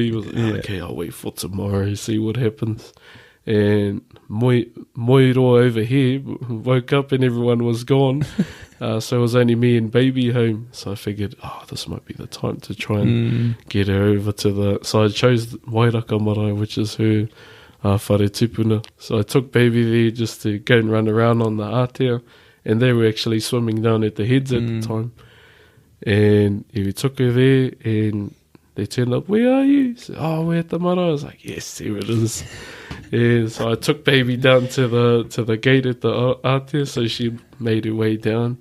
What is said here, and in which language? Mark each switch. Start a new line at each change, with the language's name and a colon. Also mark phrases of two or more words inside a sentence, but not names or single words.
English: I was like, okay, I'll wait for tomorrow, see what happens. And Moiro over here woke up and everyone was gone. So it was only me and baby home. So I figured, this might be the time to try and get her over to so I chose Wairaka Marae, which is her
Māori: whare tupuna.
English: So I took baby there just to go and run around on the ātea. And they were actually swimming down at the heads at the time. And we took her there, and they turned up, where are you? Said, we're at the marae. I was like, yes, there it is. And so I took baby down to the gate at the ātea, so she made her way down.